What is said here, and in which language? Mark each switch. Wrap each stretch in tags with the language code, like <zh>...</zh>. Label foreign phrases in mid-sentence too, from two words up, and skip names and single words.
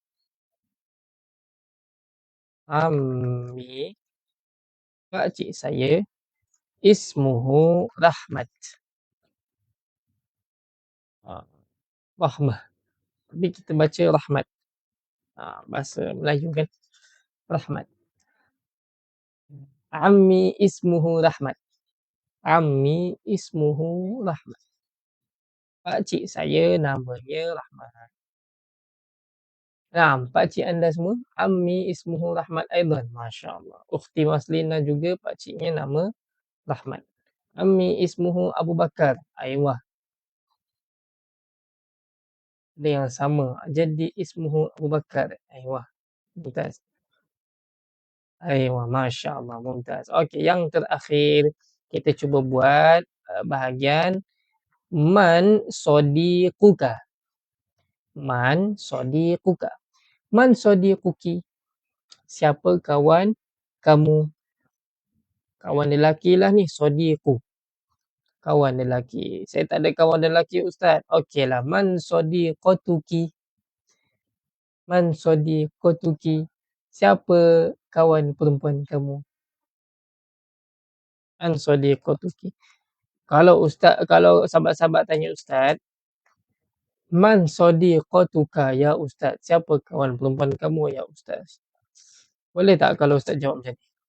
<ms>Ammi. Pakcik saya. Ismuhu Rahmat. Rahmah. Tapi kita baca Rahmat. Bahasa Melayu kan. Rahmat.</ms> <ar>عمي اسمه Rahmat. عمي اسمه Rahmat.</ar> <ms>Pakcik saya namanya Rahmat. Pakcik anda semua.</ms> <ar>عمي اسمه Rahmat أيضا. ما شاء الله.</ar> <ms>Ukhti Maslina juga pakciknya nama Rahmat.</ms> <ar>عمي اسمه Abu Bakar. أيوه.</ar> <ms>Ada yang sama.</ms> <ar>Jadi اسمه Abu Bakar. أيوه. ممتاز. أيوه. ما شاء الله. ممتاز. Okey.</ar> <ms>Yang terakhir. Kita cuba buat bahagian.</ms> <ar>من صديقك. من صديقك. من صديقكِ.</ar> <ms>Siapa kawan kamu? Kawan lelaki lah ni. Sodiqu. Kawan lelaki. Saya tak ada kawan lelaki ustaz. Okeylah.</ms> <ar>من صديقتكِ. من صديقتكِ.</ar> <ms>Siapa kawan perempuan kamu?</ms> <ar>من صديقتكِ.</ar> <ms>Kalau sahabat-sahabat tanya ustaz,</ms> <ar>من صديقتكَ يا أستاذ?</ar> <ms>Siapa kawan perempuan kamu</ms> <ar>يا أستاذ?</ar> <ms>Boleh tak kalau ustaz jawab macam ni?</ms>